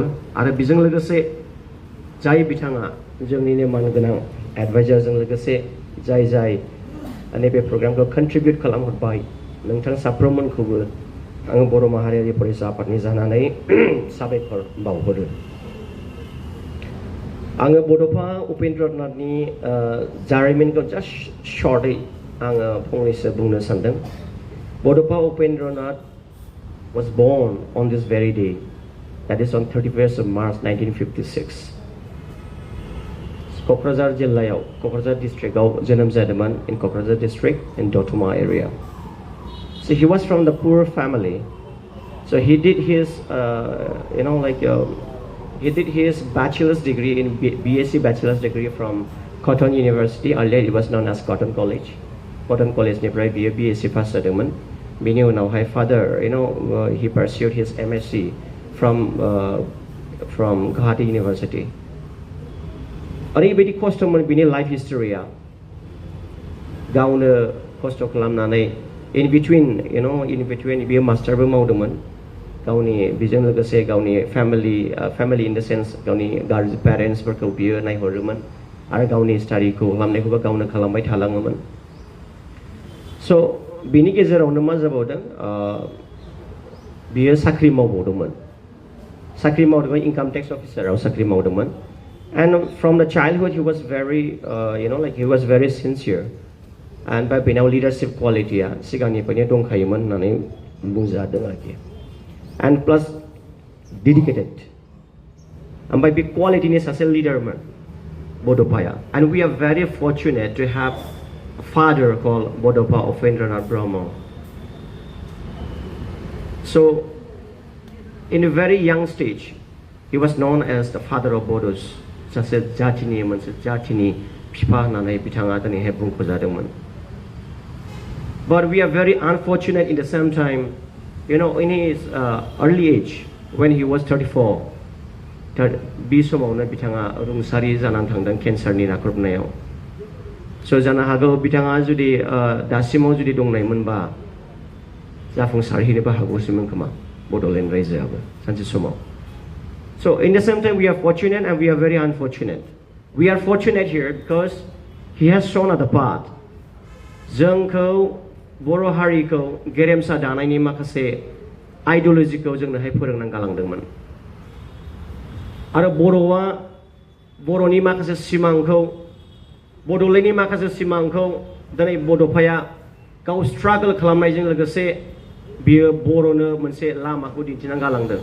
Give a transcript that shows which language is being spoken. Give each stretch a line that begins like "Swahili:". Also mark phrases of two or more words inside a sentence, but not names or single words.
Bodo: आरो बेजों लोगोसे जाय बिथाङा जोंनिनो मानगोनां एडभाइजारजों लोगोसे जाय नैबे प्रग्रामखौ कन्ट्रिबिउट खालामहरबाय नोंथां साफ्रोममोनखौबो आङो बर' माहारियारि फरायसा आफादनि जानानै साबायखर बावहरो। आङो बड'फा उपेन्द्रनाथनि जारिमिनखौ जास्ट शर्टै आङो फंनैसो बुंनो सानदों।
English: Bodafa Upendranath was born on this very day, that is on 31st of March 1956.
Bodo: क'क्राझार जिल्लायाव क'क्राझार डिस्ट्रिक्टआव जोनोम जादोंमोन
English: in क'क्राझार district in Dotuma area. So he was from the poor family. So he did his he did his bachelor's degree in BSc bachelor's degree from Cotton University. Earlier it was known as Cotton College.
Bodo: Cotton College निफ्राय बियो BSc पास जादोंमोन। बिनि उनावहाय
English: father he pursued his MSc from Guwahati University.
Bodo: ओरैबायदि खस्थ'मोन बिनि
English: life history
Bodo: गावनो खस्थ' खालामनानै
English: in between
Bodo: बियो मास्टारबो मावदोंमोन गावनि बेजों लोगोसे गावनि
English: family in the sense
Bodo: गावनि पेरेन्ट्सफोरखौ बियो नायहरोमोन आरो गावनि स्टाडिखौ खालामनायखौबो गावनो खालामबाय थालाङोमोन। So बिनि गेजेरावनो मा जाबावदों बियो साख्रि मावबावदोंमोन
English: income tax officer
Bodo: साख्रि मावदोंमोन।
English: And from the childhood he was very he was very sincere and by
Bodo: बेनाव
English: leadership qualityया
Bodo: सिगांनिफ्रायनो दंखायोमोन होननानै बुंजादों आरोखि
English: and plus dedicated
Bodo: ओमफ्राय बे क्वालिटिनि सासे लिडारमोन बड'फाया।
English: And we are very fortunate to have a father called Bodafa Upendranath Brahma. So in a very young stage He was known as the father of Bodos.
Bodo: सासे जातिनि मोनसे जातिनि बिफा होननानै बिथाङा दिनैहाय बुंख'जादोंमोन.
English: But we are very unfortunate in the same time, in his early age, when he was 34,
Bodo: बे समावनो बिथाङा रुंसारि जानानै थांदों केन्सारनि नाख्रेबनायाव. So जानो हागौ बिथाङा जुदि दासिमाव जुदि दंनायमोनबा जाफुंसारहैनोबो हागौसोमोन खोमा बड'लेण्ड रायजोआबो सानसे समाव.
English: So in the same time, we are fortunate and we are very unfortunate. We are fortunate here because he has shown us the path.
Bodo: जोंखौ बर' हारिखौ गेरेमसा दानायनि माखासे आइडिय'लजिखौ जोंनोहाय फोरोंनानै गालांदोंमोन. आरो बर'नि माखासे सिमांखौ बड'लेण्डनि माखासे सिमांखौ दिनै बड'फाया गाव स्ट्रागल खालामनायजों लोगोसे बियो बर'नो मोनसे लामाखौ दिन्थिनानै गालांदों.